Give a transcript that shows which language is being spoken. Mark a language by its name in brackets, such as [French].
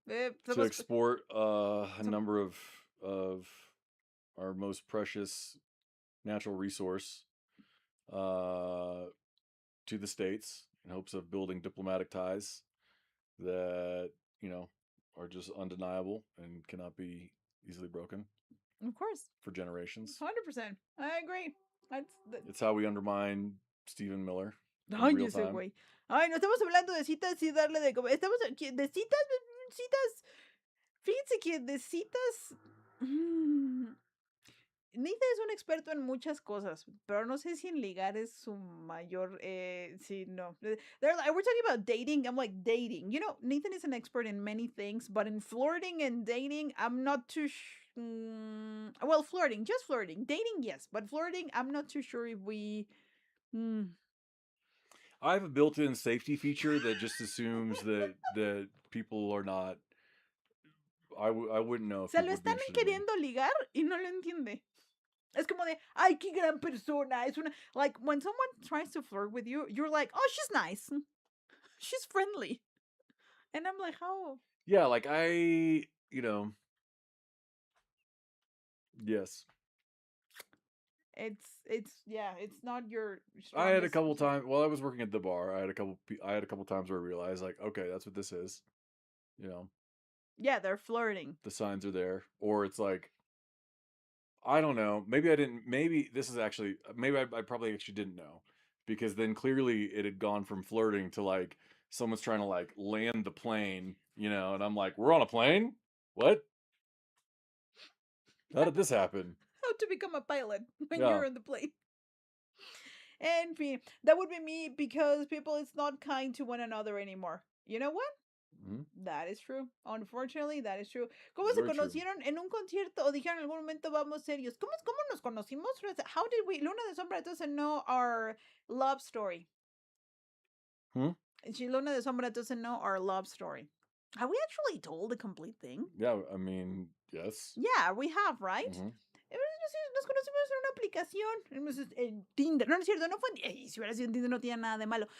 [English] to export a number of our most precious natural resource to the States in hopes of building diplomatic ties that, are just undeniable and cannot be easily broken Of course. for generations. 100%. I agree. It's how we undermine Stephen Miller in [Spanish] Ay, [English] real [Spanish] ese [English] time. [Spanish] güey. Ay, no estamos hablando de citas y darle de comer. Estamos aquí de citas, citas. Fíjense que de citas. Nita es un experto en muchas cosas, pero no sé si en ligar es su mayor. Sí, no. [English] We're talking about dating. I'm like, dating. You know, Nathan is an expert in many things, but in flirting and dating, I'm not too. Well, flirting, just flirting. Dating, yes, but flirting, I'm not too sure if we. I have a built-in safety feature that just assumes that people are not. I wouldn't know if [Spanish] Se lo [English] people would be [Spanish] están [English] interested in me. [Spanish] queriendo ligar y no lo entiende. Es como de, ay, qué gran persona. Es una, [English] like, when someone tries to flirt with you, you're like, oh, she's nice. She's friendly. And I'm like, how? Yeah, like yes. It's not your strongest. I had a couple times while I was working at the bar. I had a couple times where I realized, like, okay, that's what this is. Yeah, they're flirting. The signs are there, or it's like, I don't know. Maybe I didn't. Maybe this is actually. Maybe I probably actually didn't know, because then clearly it had gone from flirting to like someone's trying to like land the plane, and I'm like, we're on a plane? What? How did this happen? How to become a pilot when Yeah. you're on the plane. [Spanish] En fin, [English] that would be me, because people is not kind to one another anymore. You know what? That is true. Unfortunately, that is true. [Spanish] ¿Cómo se [English] Very true. [Spanish] conocieron en un concierto o dijeron en algún momento vamos serios? ¿Cómo nos conocimos? [English] How did we? Luna de Sombra doesn't know our love story. Luna de Sombra doesn't know our love story. Have we actually told the complete thing? Yeah, I mean, yes. Yeah, we have, right? [Spanish] Nos conocimos en una aplicación, en Tinder. No, no es cierto, no fue en... si hubiera sido en Tinder no tiene nada de malo.